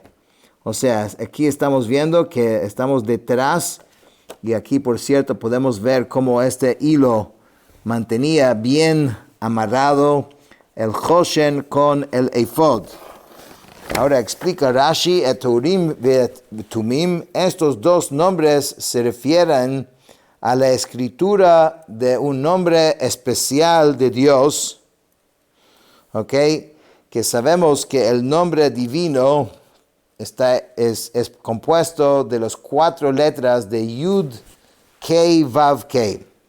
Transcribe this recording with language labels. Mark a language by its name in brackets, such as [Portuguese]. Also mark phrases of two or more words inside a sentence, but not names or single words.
[Spanish] O sea, aquí estamos viendo que estamos detrás y aquí, por cierto, podemos ver cómo este hilo mantenía bien amarrado el Choshen con el Ephod. Ahora explica Rashi, [Hebrew] את אורים את תומים, [Spanish] estos dos nombres se refieren a la escritura de un nombre especial de Dios, ¿ok? Que sabemos que el nombre divino es compuesto de las 4 letras de Yud, Kei, Vav, Kei.